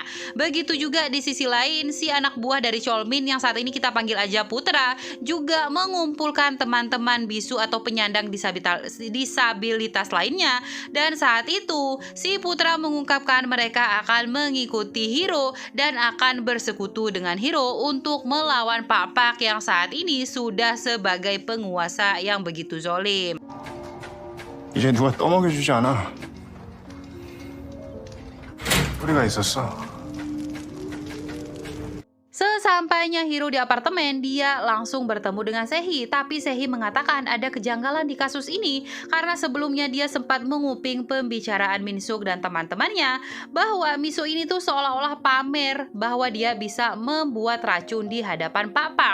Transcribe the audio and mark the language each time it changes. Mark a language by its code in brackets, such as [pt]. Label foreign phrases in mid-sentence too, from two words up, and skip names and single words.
[id] Begitu juga di sisi lain, si anak buah dari Cholmin yang saat ini kita panggil aja Putra juga mengumpulkan teman-teman bisu atau penyandang disabilitas lainnya. Dan saat itu, si Putra mengungkapkan mereka akan mengikuti Hiro dan akan bersekutu dengan Hiro untuk melawan Pak Pak yang saat ini sudah sebagai penguasa yang begitu zolim. [ko] 이제 누가 떠먹여주지 않아. 우리가 있었어. [id] Sesampainya Hiro di apartemen, dia langsung bertemu dengan Sehi. Tapi Sehi mengatakan ada kejanggalan di kasus ini karena sebelumnya dia sempat menguping pembicaraan Minsuk dan teman-temannya bahwa Minsuk ini tuh seolah-olah pamer bahwa dia bisa membuat racun di hadapan Pak Pak.